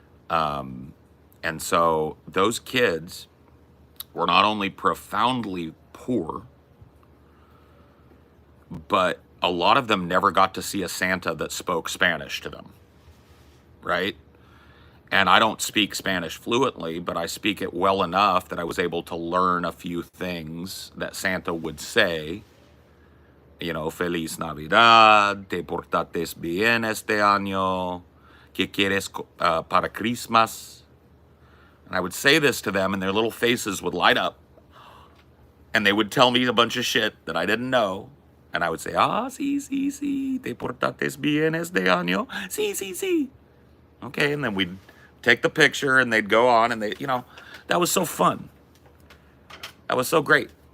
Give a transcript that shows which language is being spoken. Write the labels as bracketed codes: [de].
[en] And so those kids were not only profoundly poor, but a lot of them never got to see a Santa that spoke Spanish to them, right? And I don't speak Spanish fluently, but I speak it well enough that I was able to learn a few things that Santa would say. You know, [es] Feliz Navidad, te portaste bien este año, ¿qué quieres para Christmas? [en] And I would say this to them, and their little faces would light up, and they would tell me a bunch of shit that I didn't know. And I would say, [es] sí, sí, sí, te portaste bien este año, sí, sí, sí. [en] Okay, and then we'd take the picture, and they'd go on, and that was so fun. That was so great.